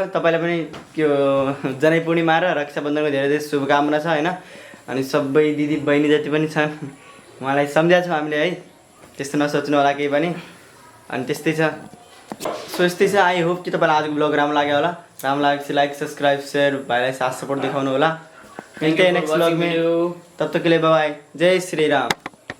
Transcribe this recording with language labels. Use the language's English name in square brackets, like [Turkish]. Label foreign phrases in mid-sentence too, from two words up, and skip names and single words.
[Nepali] तपाईँलाई पनि के हो, जनै पूर्णिमा र रक्षाबन्धनको धेरै धेरै शुभकामना छ होइन। अनि सबै दिदी बहिनी जति पनि छन् उहाँलाई सम्झाएको छौँ हामीले है। त्यस्तो नसोच्नु होला केही पनि। अनि त्यस्तै छ, सो यस्तै छ। [English] I hope [Nepali] कि तपाईँलाई आजको ब्लग राम्रो लाग्यो होला। राम्रो लागेपछि [English] like subscribe share, [Nepali] भाइलाई साथ सपोर्ट देखाउनु होला। [Hindi] मिलते हैं [English] next blog [Hindi] में, तब तक के लिए [English] bye bye. [Hindi] जय श्री राम।